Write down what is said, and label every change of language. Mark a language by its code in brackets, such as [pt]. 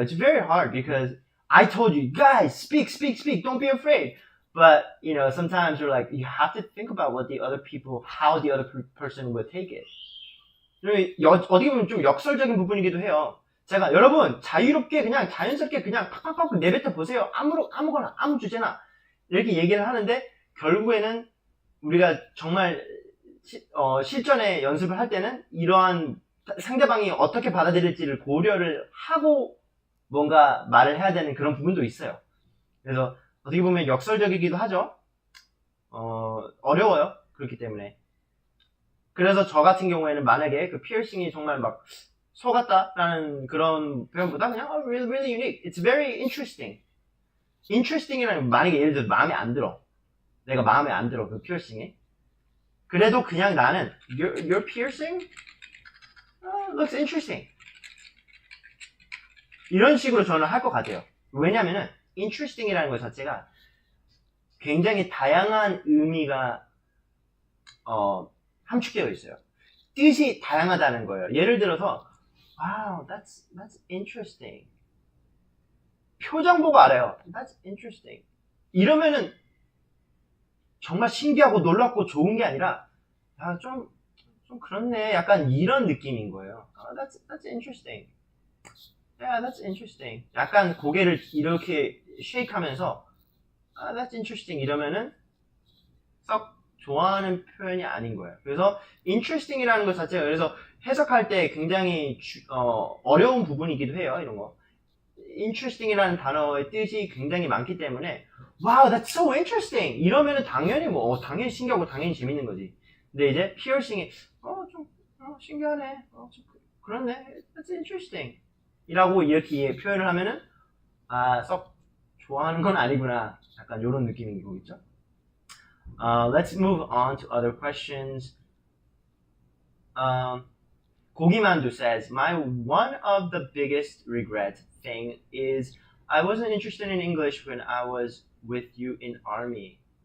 [en] It's very hard because I told you, guys, speak, don't be afraid. But, you know, sometimes you're like, you have to think about what the other people, how the other person would take it. [ko] 어떻게 보면 좀 역설적인 부분이기도 해요. 제가 여러분 자유롭게 그냥 자연스럽게 그냥 팍팍팍 내뱉어 보세요. 아무거나 아무 주제나 이렇게 얘기를 하는데 결국에는 우리가 정말 실전에 연습을 할 때는 이러한 상대방이 어떻게 받아들일지를 고려를 하고 뭔가 말을 해야 되는 그런 부분도 있어요. 그래서 어떻게 보면 역설적이기도 하죠. 어려워요. 그렇기 때문에. 그래서 저 같은 경우에는 만약에 그 피어싱이 정말 막 속았다라는 그런 표현보다 그냥 really unique. [en] It's very interesting. [ko] interesting이라는 만약에 예를 들어 마음에 안 들어. 내가 마음에 안 들어 그 피어싱이. [en] 그래도 그냥 나는 your piercing looks interesting. [ko] 이런 식으로 저는 할 것 같아요. 왜냐면은 interesting이라는 것 자체가 굉장히 다양한 의미가 함축되어 있어요. 뜻이 다양하다는 거예요. [en] 예를 들어서 wow, that's interesting. [ko] 표정 보고 알아요. That's interesting. 이러면은 정말 신기하고 놀랍고 좋은 게 아니라 좀 그렇네. 약간 이런 느낌인 거예요. [en] That's interesting. Yeah, that's interesting. [ko] 약간 고개를 이렇게 쉐이크하면서 that's interesting 이러면은 썩 좋아하는 표현이 아닌 거예요. 그래서 interesting이라는 것 자체가 그래서 해석할 때 굉장히 어려운 부분이기도 해요. 이런 거. interesting이라는 단어의 뜻이 굉장히 많기 때문에 wow, that's so interesting 이러면은 당연히 당연히 신기하고 당연히 재밌는 거지. 근데 이제 piercing이 좀 신기하네. 좀 그렇네. That's interesting 이라고 이렇게 표현을 하면은 썩 좋아하는 건 아니구나. 약간 이런 느낌인 거겠죠. [en] Let's move on to other questions. 고기만두 says, one of the biggest regret thing is I wasn't interested in English when I was with you in army.